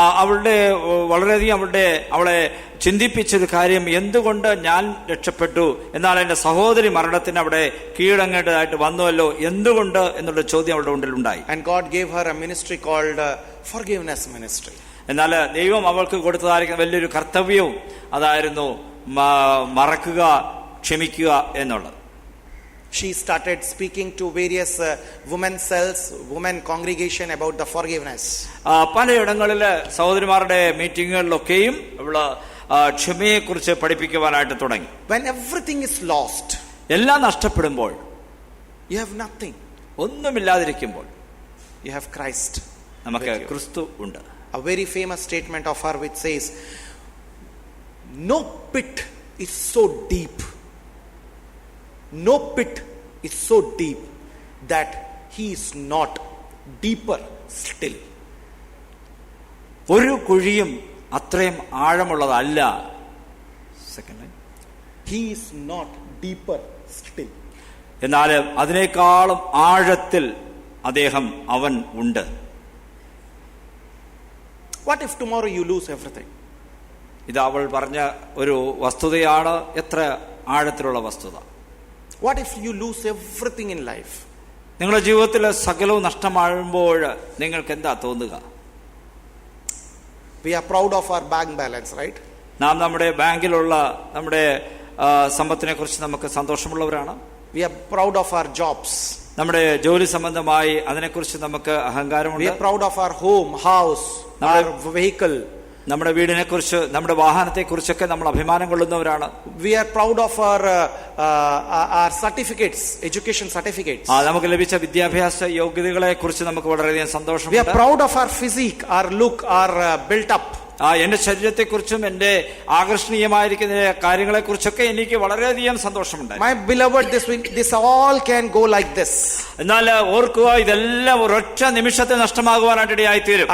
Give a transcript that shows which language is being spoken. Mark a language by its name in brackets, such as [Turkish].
[Malayalam] അവളുടെ വളരെയധികം അവളെ ചിന്തിപ്പിച്ചൊരു കാര്യം, എന്തുകൊണ്ട് ഞാൻ രക്ഷപ്പെട്ടു എന്നാൽ എന്റെ സഹോദരി മരണത്തിന് അവിടെ കീഴടങ്ങേണ്ടതായിട്ട് വന്നുവല്ലോ, എന്തുകൊണ്ട് എന്നുള്ള ചോദ്യം അവളുടെ ഉള്ളിൽ ഉണ്ടായി. [English] And God gave her a ministry called forgiveness ministry. [Malayalam] എന്നാൽ ദൈവം അവൾക്ക് കൊടുത്തതായിരിക്കുന്ന വലിയൊരു കർത്തവ്യവും അതായിരുന്നു മറക്കുക, ക്ഷമിക്കുക എന്നുള്ളത്. [English] She started speaking to various women cells, women congregation about the forgiveness. [Malayalam] പലയിടങ്ങളിൽ സഹോദരിമാരുടെ മീറ്റിങ്ങുകളിലൊക്കെയും ഇവള് ക്ഷമയെ കുറിച്ച് പഠിപ്പിക്കുവാനായിട്ട് തുടങ്ങി. [English] When everything is lost, [Malayalam] എല്ലാം നഷ്ടപ്പെടുമ്പോൾ, [English] you have nothing, [Malayalam] ഒന്നുമില്ലാതിരിക്കുമ്പോൾ, [English] you have Christ. [Malayalam] നമുക്ക് ക്രിസ്തു ഉണ്ട്. [English] A very famous statement of her which says, no pit is so deep, no pit is so deep that he is not deeper still. [Malayalam] ഒരു കുഴിയും അത്രയും ആഴമുള്ളതല്ല. Second, [English] he is not deeper still. [Malayalam] എന്നാൽ അതിനേക്കാളും ആഴത്തിൽ അവൻ ഉണ്ട്. [English] What if tomorrow you lose everything? [Malayalam] ഇത് അവൾ പറഞ്ഞ ഒരു വസ്തുതയാണ്, എത്ര ആഴത്തിലുള്ള വസ്തുത. [English] What if you lose everything in life? [Malayalam] നിങ്ങളുടെ ജീവിതത്തിൽ സകലവും നഷ്ടമാകുമ്പോൾ നിങ്ങൾക്ക് എന്താ തോന്നുക? [English] We are proud of our bank balance, right? [Malayalam] നാം നമ്മുടെ ബാങ്കിലുള്ള നമ്മുടെ സമ്പത്തിനെ കുറിച്ച് നമുക്ക് സന്തോഷമുള്ളവരാണ്. [English] We are proud of our jobs. [Malayalam] നമ്മുടെ ജോലി സംബന്ധമായി അതിനെക്കുറിച്ച് നമുക്ക് അഹങ്കാരമുണ്ട്. [English] We are proud of our home, house, our vehicle. [Malayalam] നമ്മുടെ വീടിനെ കുറിച്ച്, നമ്മുടെ വാഹനത്തെ കുറിച്ചൊക്കെ നമ്മൾ അഭിമാനം കൊള്ളുന്നവരാണ്. [English] We are proud of our certificates, education certificates. [Malayalam] നമുക്ക് ലഭിച്ച വിദ്യാഭ്യാസ യോഗ്യതകളെ കുറിച്ച് നമുക്ക് വളരെയധികം സന്തോഷമുണ്ട്. [English] We are proud of our physique, our look, our built up. [Malayalam] എന്റെ ശരീരത്തെക്കുറിച്ചും എന്റെ ആകർഷണീയമായിരിക്കുന്ന കാര്യങ്ങളെ കുറിച്ചൊക്കെ എനിക്ക് വളരെയധികം സന്തോഷമുണ്ട്. [English] My beloved, this all can go like this. [Malayalam] എന്നാൽ ഓർക്കുക, ഇതെല്ലാം ഒരൊറ്റ നിമിഷത്തിൽ നഷ്ടമാകുവാനായിട്ട് ഇടയായി തീരും.